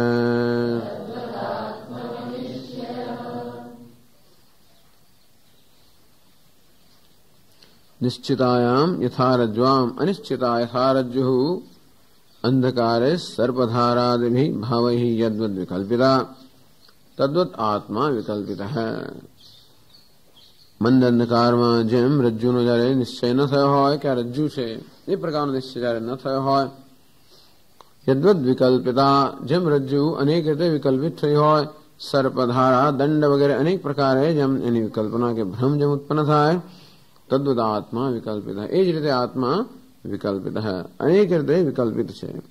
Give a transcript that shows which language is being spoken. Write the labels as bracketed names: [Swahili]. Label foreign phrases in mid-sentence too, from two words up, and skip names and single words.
[Sanskrit] निश्चितायां यथा रज्ज्वाम् अनिश्चिता यथा रज्जुः अंधकारे सर्पधारादिभिः भावैः यद्वद् विकल्पिता तद्वत् आत्मा विकल्पितः. [Gujarati] મંદ અંધકારમાં જેમ રજ્જુનો જયારે નિશ્ચય ન થયો હોય કે આ રજ્જુ છે એ પ્રકારનો નિશ્ચય જયારે ન થયો હોય [Sanskrit] યદ્વદ વિકલ્પિતા [Gujarati] જેમ રજ્જુ અનેક રીતે વિકલ્પિત થઈ હોય સર્પધારા દંડ વગેરે અનેક પ્રકારે જેમ એની વિકલ્પના કે ભ્રમ જેમ ઉત્પન્ન થાય [Sanskrit] તદ્વદ આત્મા વિકલ્પિત [Gujarati] એ જ રીતે આત્મા વિકલ્પિત અનેક રીતે વિકલ્પિત છે.